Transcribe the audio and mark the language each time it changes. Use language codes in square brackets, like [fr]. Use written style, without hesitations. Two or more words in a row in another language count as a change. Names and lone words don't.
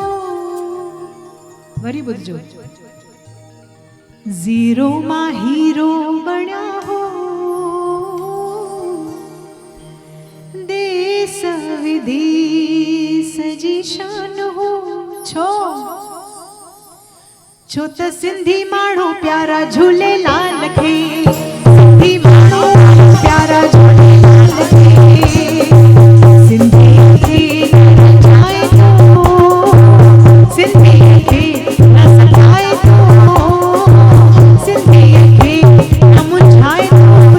[sd] वरी ॿुधजो, ज़ीरो मां हीरो बणिया हो, देश विदेश जी शान हो। छो त सिंधी माण्हू प्यारा झूलेलाल खे, सिंधी माण्हू प्यारा झूलेलाल खे, सिंधी खे नचाए थो, सिंधी खे न सताए थो, सिंधी खे न मुंझाए थो।